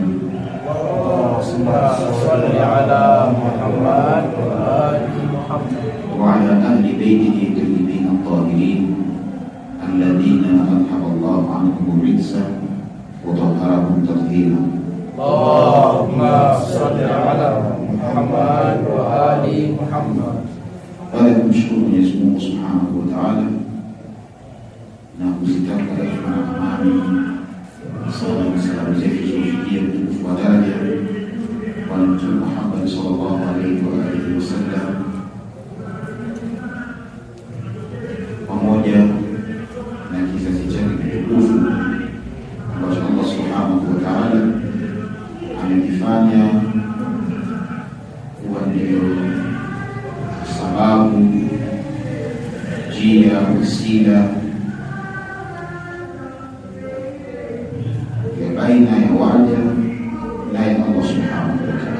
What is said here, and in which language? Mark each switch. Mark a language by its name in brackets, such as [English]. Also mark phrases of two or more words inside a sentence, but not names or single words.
[Arabic] اللهم صل على محمد وآل محمد وعلى أهل بيته الطيبين الطاهرين الذين أذهب الله عنهم الرجس وطهرهم تطهيرا. اللهم صل على محمد وآل محمد. [Swahili] Baada ya kumshukuru Mwenyezi Mungu [Arabic] سبحانه وتعالى [Swahili] na kuzitaka rehema na amani sala na salamu zetu zifikie mtukufu wa daraja Bwana Mtume Muhammad [Arabic] صلى الله عليه وآله وسلم, [Swahili] pamoja na kizazi chake kitukufu ambacho [Arabic] الله سبحانه وتعالى [Swahili] amekifanya kuwa ndio sababu, njia, wasila ya baina ya waja naye [Arabic] الله سبحانه وتعالى.